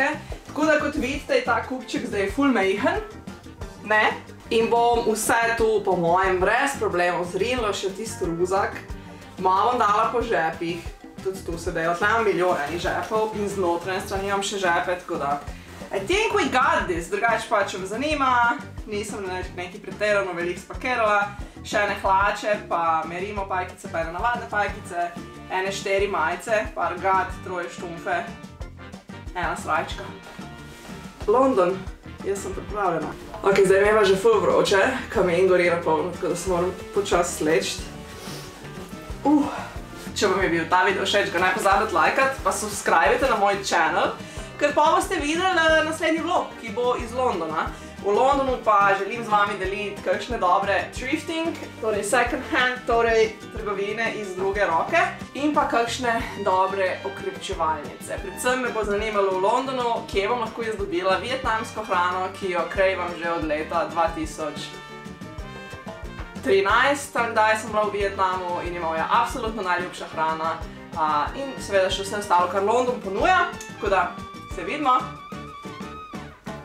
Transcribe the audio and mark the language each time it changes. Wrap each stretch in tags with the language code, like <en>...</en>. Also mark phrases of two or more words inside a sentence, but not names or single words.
<sl>Tako da kot vidite, je ta kupček zdaj ful majhen, ne? In bom vse tu po mojem brez problemov zrinila še tisti ruzak. Malo bom dala po žepih, tudi tu se dajo, tle imam milijon enih žepov in z notranje strani imam še žepe, tako da</sl> <en>I think we got this,</en> <sl>drugače pa, če me zanima, nisem nekaj pretirano veliko spakirala, še ene hlače, pa merimo pajkice, pa ene navadne pajkice, ene 4 majice, par gat, 3 štumfe, ena srajčka. London, jaz sem pripravljena. Ok, zdaj mi je pa že ful vroče, kamen gori na polno, tako da se moram počas slečiti. Če vam je bil ta video všeč, ga ne pozabite lajkati, pa subscribite na moj channel, ker pa boste videli naslednji vlog, ki bo iz Londona. V Londonu pa želim z vami deliti kakšne dobre thrifting, torej</sl> <en>second hand,</en> <sl>torej trgovine iz druge roke in pa kakšne dobre okrepčevalnice. Predvsem me bo zanimalo v Londonu, kje bom lahko jaz dobila vietnamsko hrano, ki jo krevam že od leta 2013, kdaj sem bila v Vietnamu in je moja absolutno najljubša hrana in seveda še vse ostalo, kar London ponuja, tako da se vidimo.</sl>